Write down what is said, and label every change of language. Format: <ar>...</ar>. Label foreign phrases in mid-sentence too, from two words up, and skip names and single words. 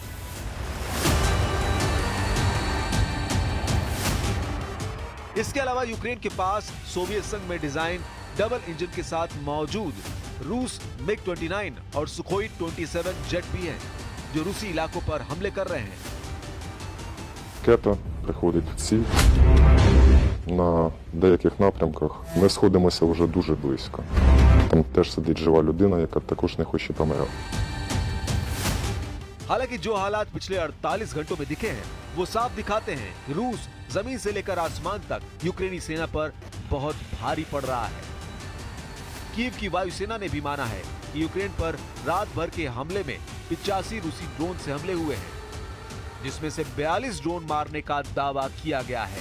<hi>इसके अलावा यूक्रेन के पास सोवियत संघ में डिजाइन</hi> <en>double engine</en> <hi>के साथ मौजूद रूस MiG-29 और सुखोई 27 जेट भी हैं, जो रूसी इलाकों पर हमले कर रहे हैं।</hi> <uk>Ракета приходить в ціль. На деяких напрямках ми сходимося вже дуже близько. Там теж сидить жива людина, яка також не хоче помирати.</uk> <hi>हालांकि जो हालात पिछले 48 घंटों में दिखे हैं, वो साफ दिखाते हैं कि रूस जमीन से लेकर आसमान तक यूक्रेनी सेना पर बहुत भारी पड़ रहा है। कीव की वायुसेना ने भी माना है कि यूक्रेन पर रात भर के हमले में 85 रूसी ड्रोन से हमले हुए हैं, जिसमें से 42 ड्रोन मारने का दावा किया गया है।</hi>